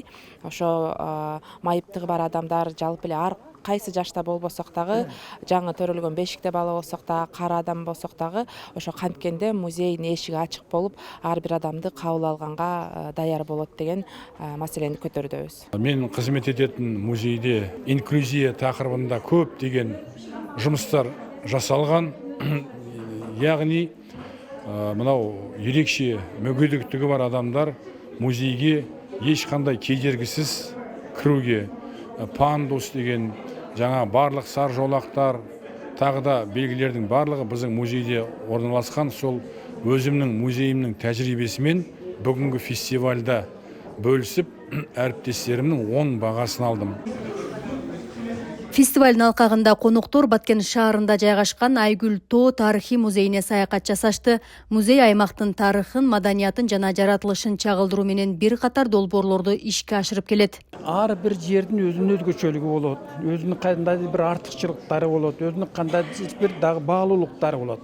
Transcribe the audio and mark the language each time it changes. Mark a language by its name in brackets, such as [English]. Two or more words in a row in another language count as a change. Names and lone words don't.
[Kyrgyz] Ошо майыптыгы бар адамдар, жалпы эле ар кайсы жашта болбосок дагы, жаңы төрөлгөн бешикте бала болсок дагы, кара адам болсок дагы, ошо канткенде музейдин эшиги ачык болуп, ар бир адамды кабыл алганга даяр болот деген маселени көтөрүүбүз. [Kazakh] Мен кызмет этетін музейде инклюзия тақырыбында көп деген жұмыстар жасалған. Яғни мынау ерекше мүгедектігі бар адамдар музейге ешқандай кедергісіз кіруге, пандус деген жаңа барлық сар жолақтар, тағы да белгілердің барлығы біздің музейде орналасқан. Сол өзімнің музейімнің тәжірибесімен бүгінгі фестивальда бөлісіп, әріптестерімнің 10 бағасын алдым. [Kyrgyz] Фестивалдын алкагында коноктор Баткен шаарында жайгашкан Айгүл Тоо тарыхый музейине саякат жасашты. Музей аймактын тарыхын, маданиятын жана жаратылышын чагылдыруу менен бир катар долбоорлорду ишке ашырып келет. Ар бир жердин өзүнүн өзгөчөлүгү болот, өзүнүн кандайдыр бир артыкчылыктары болот, өзүнүн кандайдыр бир дагы баалуулуктары болот.